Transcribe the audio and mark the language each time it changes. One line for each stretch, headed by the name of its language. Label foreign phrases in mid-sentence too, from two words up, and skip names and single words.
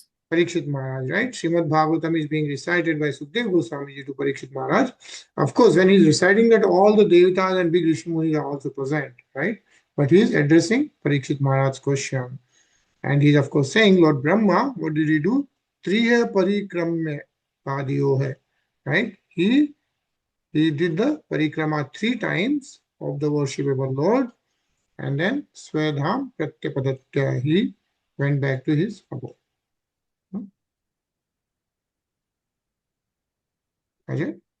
English: Parikshit Maharaj, right? SrimadBhagavatam is being recited by Sukadeva Goswami to Parikshit Maharaj. Of course, when he's reciting that, all the Devatas and big
Hindi: Rishi Munis
English: are also present, right? But he is addressing Parikshit Maharaj's question. And he's of course saying, Lord Brahma, what did he do?
Sanskrit: Triya parikramya padiyo hai, right?
English: He did the parikrama 3 times of the worshipable Lord, and then
Sanskrit: Svedham Pratyapadatya,
English: he went back to his abode. Ajay?